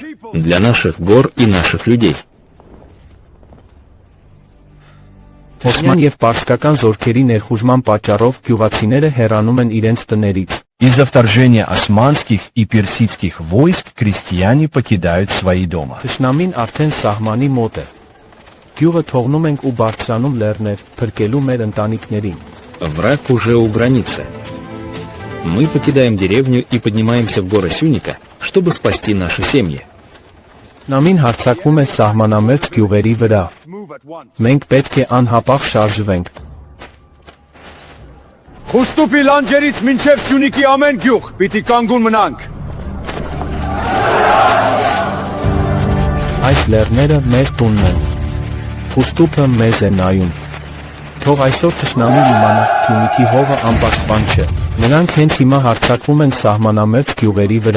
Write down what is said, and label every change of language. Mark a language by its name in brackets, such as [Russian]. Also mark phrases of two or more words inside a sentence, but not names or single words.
[Russian] Для наших гор и наших людей. [Armenian] Օսման եւ պարսկական զորքերի ներխուժման պատճառով գյուղացիները հեռանում են իրենց տներից։ [Russian] Из-за вторжения османских и персидских войск крестьяне покидают свои дома. [Armenian] Թշնամին արդեն սահմանի մոտ է։ Գյուղը թողնում ենք ու բարձրանում լեռներ, փրկելու մեր ընտանիքներին։ [Russian] Враг уже у границы. Мы покидаем деревню и поднимаемся в горы Сюника, чтобы спасти наши семьи. [Armenian] Նամին հարձակվում է սահմանամերձ գյուղերի վրա։ Մենք պետք է անհապաղ շարժվենք։ Խուստուպի լանջերից մինչև Սյունիքի ամեն գյուղ, պիտի կանգուն մնանք։ Այս լեռները մեր տունն են։ Խուստուպը մեզ է նայում։ Թող այսօր թշնամին իմանա, Սյունիքի հողը անպաշտպան չէ։ Նրանք հենց հիմա հարձակվում են սահմանամերձ գյուղերի վրա։